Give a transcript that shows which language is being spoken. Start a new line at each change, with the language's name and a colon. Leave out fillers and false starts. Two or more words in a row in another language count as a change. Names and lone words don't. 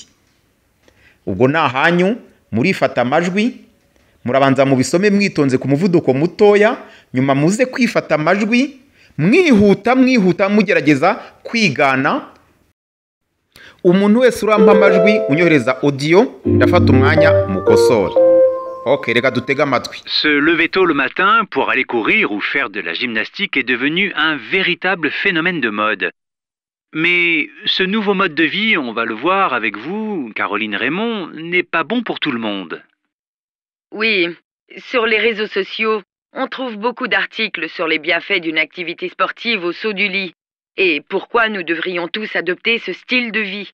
Kinyarwanda: Ubwo nahanyu murifata amajwi, murabanza mubisome mwitonze ku muvuduko mutoya, nyuma muze kwifata amajwi mwihuta mugerageza kwigana. Umuntu wese urampa amajwi unyohereza audio, ndafata umwanya mukosore. Okay, reka dutega amatwi.
French: Se lever tôt le matin pour aller courir ou faire de la gymnastique est devenu un véritable phénomène de mode. Mais ce nouveau mode de vie, on va le voir avec vous, Caroline Raymond, n'est pas bon pour tout le monde. Oui, sur les réseaux sociaux, on trouve beaucoup d'articles sur les bienfaits d'une activité sportive au saut du lit et pourquoi nous devrions tous adopter ce style de vie.